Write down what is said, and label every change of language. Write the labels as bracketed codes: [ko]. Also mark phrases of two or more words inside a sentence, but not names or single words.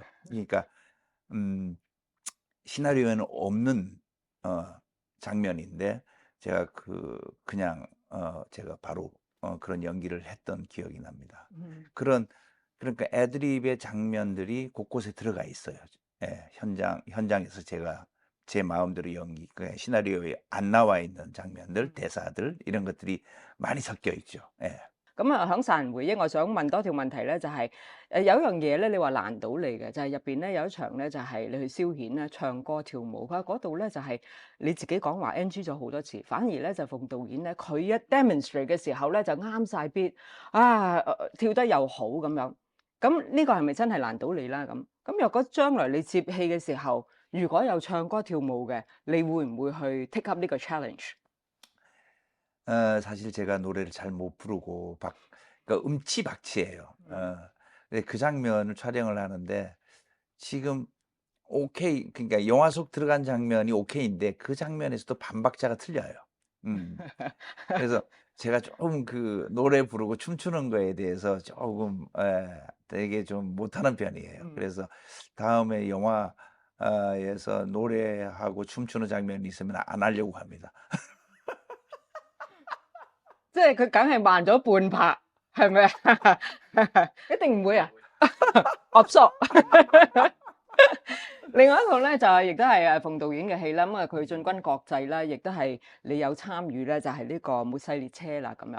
[ko] 그러니까 음 시나리오에는 없는 장면인데 제가 그냥 제가 바로 그런 연기를 했던 기억이 납니다. 음. 그러니까 애드립의 장면들이 곳곳에 들어가 있어요. 예. 현장에서 제가 제 마음대로 시나리오에 안 나와 있는 장면들, 대사들 이런 것들이 많이 섞여 있죠. 예. [yue] 咁啊，響《殺人回憶》，我想問多條問題咧，就係、有一樣嘢咧，你話難到你嘅，就係入邊咧有一場咧，就係、你去消遣咧，唱歌跳舞，佢嗰度咧就係、你自己講話 NG 咗好多次，反而咧就馮導演咧，佢一 demonstrate 嘅時候咧就啱晒 beat 啊，跳得又好咁樣。咁呢個係咪真係難到你啦？咁若果將來你接戲嘅時候，如果有唱歌跳舞嘅，你會唔會去 [en] take up [yue] 呢個 challenge？ [ko] 사실 제가 노래를 잘 못 부르고 그러니까 음치박치예요. 근데 그 장면을 촬영을 하는데 지금 오케이, 그러니까 영화 속 들어간 장면이 오케이인데 그 장면에서도 반박자가 틀려요. 그래서 제가 조금 노래 부르고 춤추는 거에 대해서 조금 되게 좀 못하는 편이에요. 그래서 다음에 영화 에서 노래하고 춤추는 장면이 있으면 안 하려고 합니다. [yue] 即係佢梗係慢咗半拍，係咪啊？一定唔會啊？absorb 另外一套咧就係亦都係馮導演嘅戲啦，咁啊佢進軍國際啦，亦都係你有參與咧，就係呢個末世列車啦咁樣。